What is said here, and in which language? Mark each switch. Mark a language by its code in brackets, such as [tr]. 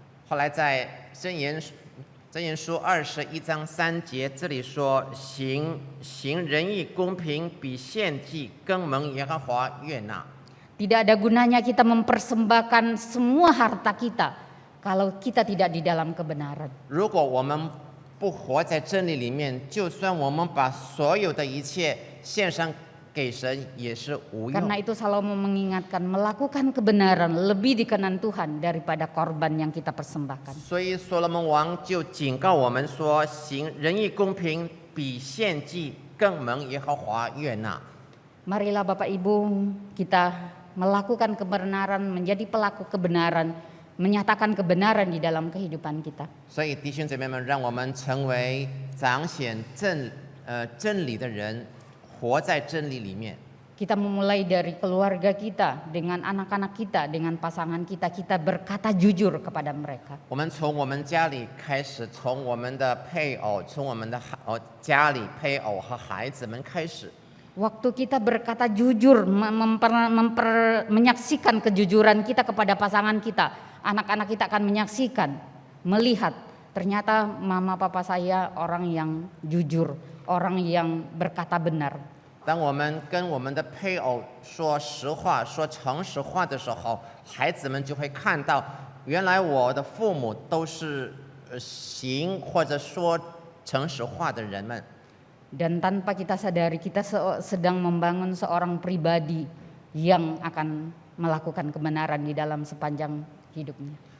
[zh] 后来在箴言书21章3节，这里说行仁义公平，比献祭更蒙耶和华悦纳。 [id] Tidak ada gunanya kita mempersembahkan semua harta kita kalau kita tidak di dalam kebenaran. [zh] 如果我们不活在真理里面，就算我们把所有的一切献上给神，也是无用。 [id] Karena itu Salomo mengingatkan melakukan kebenaran lebih dikenan Tuhan daripada korban yang kita persembahkan. [zh] 所以所罗门王就警告我们说，行仁义公平，比献祭更蒙耶和华悦纳。 [id] Marilah Bapak Ibu kita melakukan kebenaran, menjadi pelaku kebenaran, menyatakan kebenaran di dalam kehidupan kita. [zh] 所以弟兄姐妹们，让我们成为彰显真理的人，活在真理里面。 [id] Kita memulai dari keluarga kita, dengan anak-anak kita, dengan pasangan kita, kita berkata jujur kepada mereka. [zh] 我们从我们家里开始，从我们的配偶，从我们的家里配偶和孩子们开始。 [id] Waktu kita berkata jujur, menyaksikan kejujuran kita kepada pasangan kita, anak-anak kita akan menyaksikan, melihat ternyata mama papa saya orang yang jujur, orang yang berkata benar. [zh] 当我们跟我们的配偶说实话、说诚实话的时候，孩子们就会看到，原来我的父母都是行或者说诚实话的人们。 [id] Dan tanpa kita sadari kita sedang membangun seorang pribadi yang akan melakukan kebenaran di dalam sepanjang hidupnya.